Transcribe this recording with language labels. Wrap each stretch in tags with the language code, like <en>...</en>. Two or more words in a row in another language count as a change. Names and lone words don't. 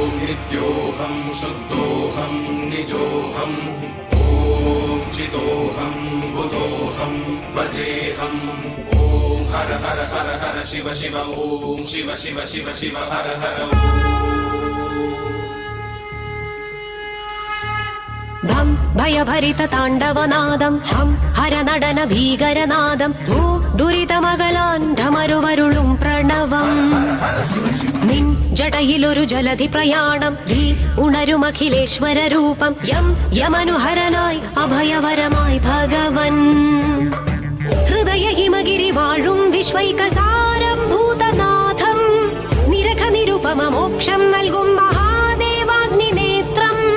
<sa>नित्योऽहं शुद्धोऽहं निजोऽहं ॐ चितोऽहं बुधोऽहं भजेऽहं ॐ हर हर हर हर शिव शिव ॐ शिव शिव शिव शिव हर हर</sa> <ml>ഭം ഭയഭരിത താണ്ഡവനാദം ഹം ഹരനടന ഭീകരനാദം ഭൂ ദുരിതമകലാൻ ധമരുവരുളും പ്രണവം നിൻ ജടയിലൊരു ജലധി പ്രയാണം ധീ ഉണരുമഖിലേശ്വര രൂപം യം യമനുഹരനായി അഭയവരമായി ഭഗവൻ ഹൃദയ ഹിമഗിരി വാഴും വിശ്വൈകസാരം ഭൂതനാഥം നിരഖ നിരുപമ മോക്ഷം നൽകും മഹാദേവാഗ്നി നേത്രം</ml>